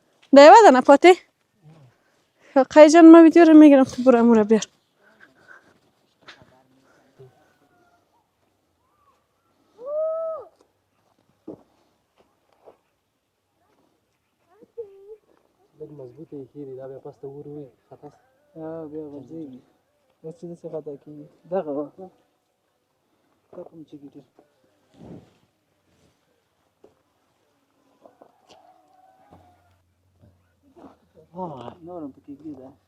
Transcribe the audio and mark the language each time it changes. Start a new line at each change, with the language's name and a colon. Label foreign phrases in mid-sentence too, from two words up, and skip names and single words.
Pashto: دا یوه دانه پاتې
Persian: قای جان ما ویدیو رو میگیرم تو برو امو رو بیار
Pashto: لږ مضبوطه یې ښې دي دا بیا پس ته وروي خطا بیا غځېږي اوس چې داسې خطا کېږي دغه وه دا کوم چې ګټي نور هم پکې ږدي